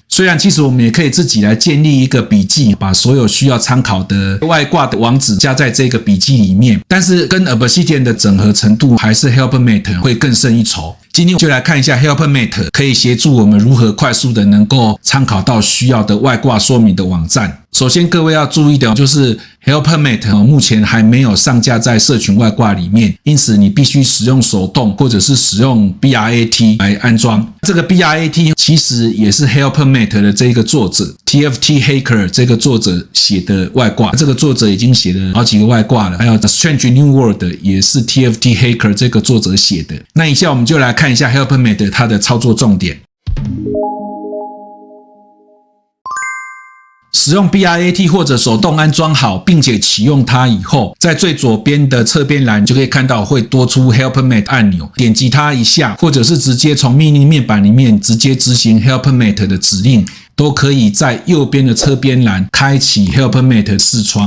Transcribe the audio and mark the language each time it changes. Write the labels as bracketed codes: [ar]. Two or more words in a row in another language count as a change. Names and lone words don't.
[zh] 雖然其實我們也可以自己來建立一個筆記，把所有需要參考的外掛的網址加在這個筆記裡面，但是跟 Obsidian 的整合程度還是 Helpmate 會更勝一籌。今天就來看一下 Helpmate 可以協助我們如何快速的能夠參考到需要的外掛說明的網站。首先各位要注意的就是 Helpmate 目前還沒有上架在社群外掛裡面，因此你必須使用手動或者是使用 BRAT 來安裝。這個 BRAT 其實也是 Helpmate 的這個作者 TFT Hacker 這個作者寫的外掛，這個作者已經寫了好幾個外掛了，還有 The Strange New World 也是 TFT Hacker 這個作者寫的。那以下我們就來看一下 Helpmate 它的操作重點。使用 BRAT 或者手動安裝好，並且啟用它以後，在最左邊的側邊欄就可以看到會多出 Helpmate 按鈕，點擊它一下，或者是直接從命令面板裡面直接執行 Helpmate 的指令，都可以在右邊的側邊欄開啟 Helpmate 視窗。